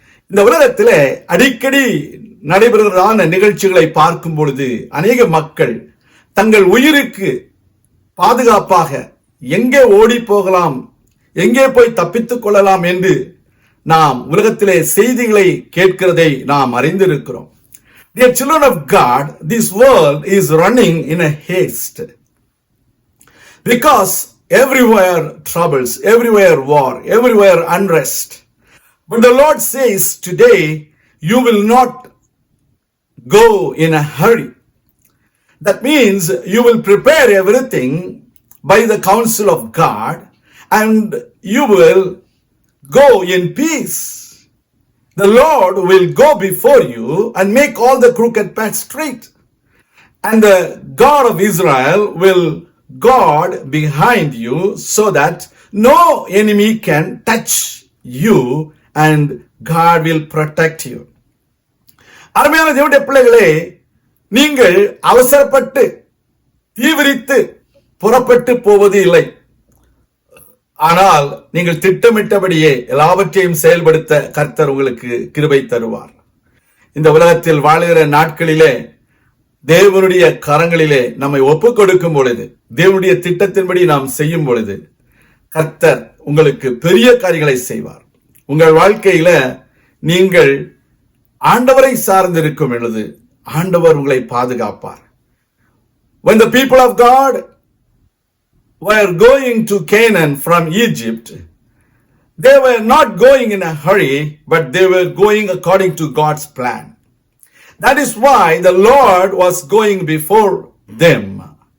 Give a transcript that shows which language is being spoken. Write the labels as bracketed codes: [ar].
[ta] இந்த உலகத்தில் அடிக்கடி நடைபெறுகிறதான நிகழ்ச்சிகளை பார்க்கும் பொழுது அநேக மக்கள் தங்கள் உயிருக்கு பாதுகாப்பாக எங்கே ஓடி போகலாம், எங்கே போய் தப்பித்துக் கொள்ளலாம் என்று நாம் உலகத்திலே செய்திகளை கேட்கிறதை நாம் அறிந்திருக்கிறோம். [en] Dear children of God, this world is running in a haste. Because everywhere troubles, everywhere war, everywhere unrest. But the Lord says today, you will not go in a hurry. That means you will prepare everything by the counsel of God and you will go in peace. The Lord will go before you and make all the crooked paths straight. And the God of Israel will guard behind you so that no enemy can touch you and God will protect you. [ta] அருமையான தேவனுடைய பிள்ளைகளே, நீங்கள் அவசரப்பட்டு தீவிரித்து புறப்பட்டு போவது இல்லை. ஆனால் நீங்கள் திட்டமிட்டபடியே எல்லாவற்றையும் செயல்படுத்த கர்த்தர் உங்களுக்கு கிருபை தருவார். இந்த உலகத்தில் வாழுகிற நாட்களிலே தேவனுடைய கரங்களிலே நம்மை ஒப்புக் கொடுக்கும் பொழுது, தேவனுடைய திட்டத்தின்படி நாம் செய்யும் பொழுது கர்த்தர் உங்களுக்கு பெரிய காரியங்களை செய்வார். உங்கள் வாழ்க்கையில நீங்கள் ஆண்டவரை சார்ந்திருக்கும் பொழுது ஆண்டவர் உங்களை பாதுகாப்பார். [en] When the people of God were going to Canaan from Egypt, they were not going in a hurry, but they were going according to God's plan. That is why the Lord was going before them.